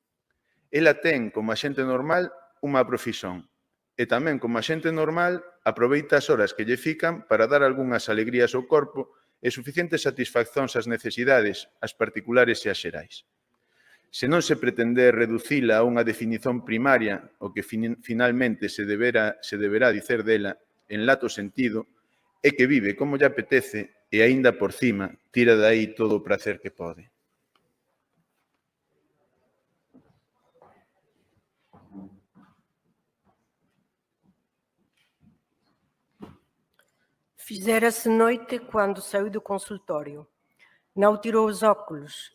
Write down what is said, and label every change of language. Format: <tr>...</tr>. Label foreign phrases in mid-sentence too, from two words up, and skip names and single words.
<gl>Ela ten, como a xente normal, unha profesión, e tamén, como a xente normal, aproveita as horas que lle fican para dar algunhas alegrías ao corpo e suficientes satisfaccións ás necesidades, as particulares e as xerais. Se non se pretende reducila a unha definición primaria, o que finalmente se deberá dicer dela, en lato sentido, é que vive como lle apetece e, aínda por cima, tira de aí todo o prazer que pode.</gl> <pt>Fizera-se noite quando saiu do consultório. Não tirou os óculos.</pt>